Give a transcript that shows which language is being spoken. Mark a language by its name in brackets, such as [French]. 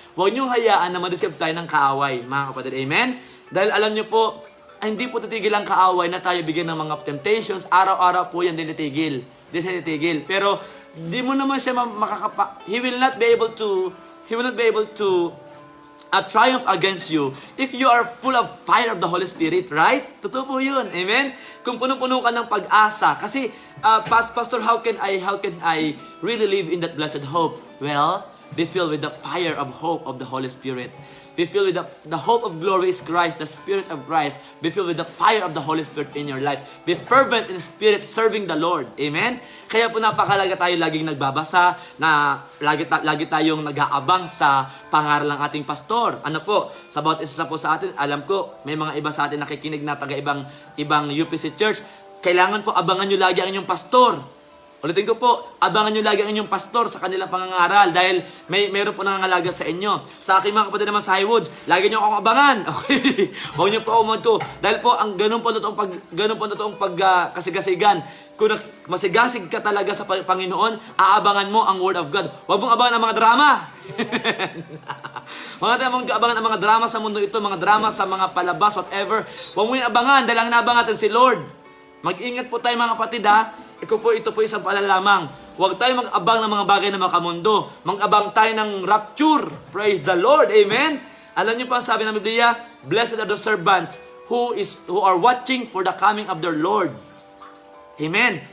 [Filipino] Huwag niyong hayaan na ma-deceive tayo ng kaaway, mga kapatid. Amen? Dahil alam niyo po, hindi po titigil ang kaaway na tayo bigyan ng mga temptations. Araw-araw po yan din titigil. Hindi siya titigil. Pero, di mo naman siya [English] He will not be able to triumph against you if you are full of fire of the Holy Spirit, right? [Filipino] Totoo po yun. Amen? Kung puno-puno ka ng pag-asa. [English] Kasi, Pastor, how can I really live in that blessed hope? Well, be filled with the fire of hope of the Holy Spirit. Be filled with the hope of glory is Christ, the Spirit of Christ. Be filled with the fire of the Holy Spirit in your life. Be fervent in spirit, serving the Lord. Amen? [Filipino] Kaya po napakalaga tayo laging nagbabasa, na lagi tayong nag-aabang sa pangaral ng ating pastor. Ano po? Sa bawat isa po sa atin, alam ko, may mga iba sa atin nakikinig na taga-ibang UPC Church. Kailangan po abangan nyo lagi ang inyong pastor. Ulitin ko po, abangan nyo lagi ang inyong pastor sa kanilang pangangaral dahil mayroon po nangangalaga sa inyo. Sa aking mga kapatid naman sa Highwoods, lagi nyo akong abangan. Okay? Huwag nyo po umod ko. Dahil po, ang ganun po totoong pagkasigasigan. Kung masigasig ka talaga sa Panginoon, aabangan mo ang Word of God. Huwag mong abangan ang mga drama. Mong abangan ang mga drama sa mundo ito, mga drama sa mga palabas, whatever. Huwag mo yung abangan dahil ang naabangan natin si Lord. Mag-ingat po tayo mga kapatid ha. Ito po isang paalala lamang. Huwag tayo mag-abang ng mga bagay na makamundo. Mag-abang tayo ng rapture. [English] Praise the Lord. Amen? [Filipino] Alam niyo pa ang sabi ng Biblia, [English] blessed are the servants who are watching for the coming of their Lord. Amen?